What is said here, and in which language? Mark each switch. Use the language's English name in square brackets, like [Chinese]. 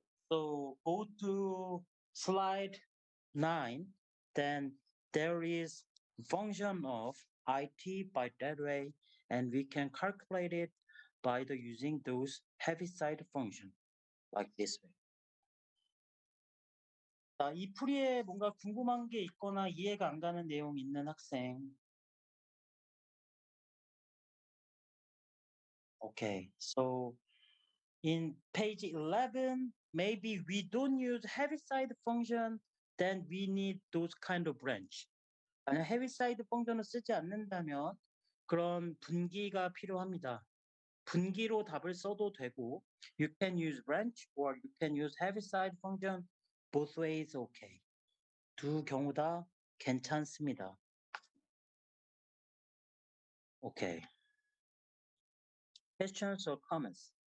[English] So go to slide 9, then there is function of IT by that way, and we can calculate it by the using those Heaviside function like this way. [Korean] 자, 이 풀이에 뭔가 궁금한 게 있거나 이해가 안 가는 내용 있는 학생. [English] Okay, so in page 11, maybe we don't use Heaviside function, then we need those kind of branch. [Korean] 만약 헤비사이드 펑션을 쓰지 않는다면 그런 분기가 필요합니다. 분기로 답을 써도 되고 [English] you can use branch or you can use heaviside function. Both ways okay. [Korean] 두 경우 다 괜찮습니다. [English] Okay. Questions or comments?